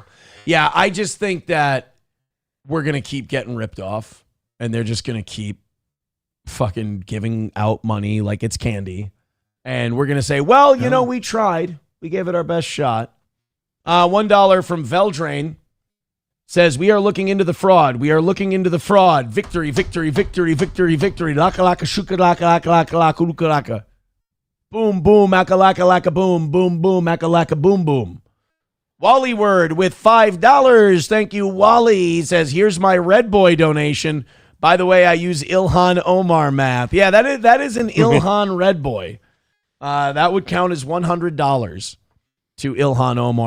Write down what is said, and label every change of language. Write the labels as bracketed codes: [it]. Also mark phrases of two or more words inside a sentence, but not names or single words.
[en] Yeah, I just think that we're going to keep getting ripped off, and they're just going to keep fucking giving out money like it's candy. And we're going to say, well, you know, we tried. We gave it our best shot. $1 from Veldrain says, we are looking into the fraud. We are looking into the fraud. Victory, victory, victory, victory, victory. Laka laka shuka laka laka laka laka laka laka. Boom, boom, akalaka, boom, boom, boom, akalaka, boom, boom. Wally Word with $5. Thank you, Wally. He says, here's my Red Boy donation. By the way, I use Ilhan Omar math. Yeah, that is an Ilhan Red Boy. That would count as $100 to Ilhan Omar.